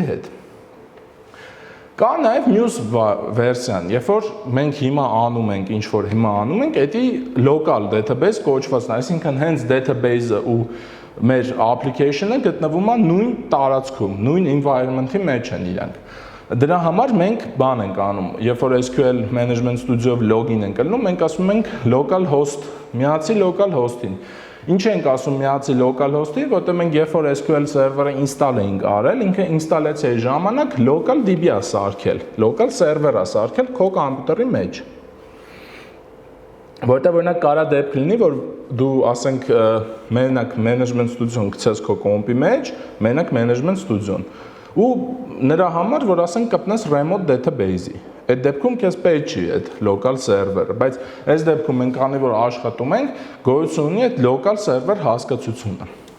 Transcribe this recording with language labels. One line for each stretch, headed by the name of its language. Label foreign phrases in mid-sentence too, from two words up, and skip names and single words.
Armenian: հետ։ Կա նաև մյուս վերսիան, երբ որ մենք հիմա անում ենք, ինչ որ հիմա անում ենք, դա
English: local database
Armenian: կոչվածն է, այսինքն հենց database-ը ու մեր application-ը գտնվում է նույն տարածքում, նույն environment-ի մեջ են իրանք։ Դրա համար մենք բան ենք անում, երբ որ SQL Management Studio-ով login ենք ելնում, մենք ասում ենք
English: local host,
Armenian: միացի
English: local host-ին։
Armenian: Ինչ ենք ասում միացի
English: local host-ի,
Armenian: որտեղ մենք երբ որ SQL server-ը install էինք արել, ինքը ինստալացիայի ժամանակ
English: local DB-ա
Armenian: սարքել,
English: local server-ա
Armenian: սարքել քո համբյուտերի մեջ։ Որտեղ օրինակ կարա դեպք լինի, որ դու ասենք մենակ management studio-ն գցես քո կոմպի մեջ, մենակ management studio-ն ու նրա համար որ ասենք կպնես
English: remote database-ի։
Armenian: այդ դեպքում քեզ պետք չի այդ
English: local server-ը,
Armenian: բայց այս դեպքում մենք քանի որ աշխատում ենք, գոյություն ունի այդ
English: local server
Armenian: հասկացությունը։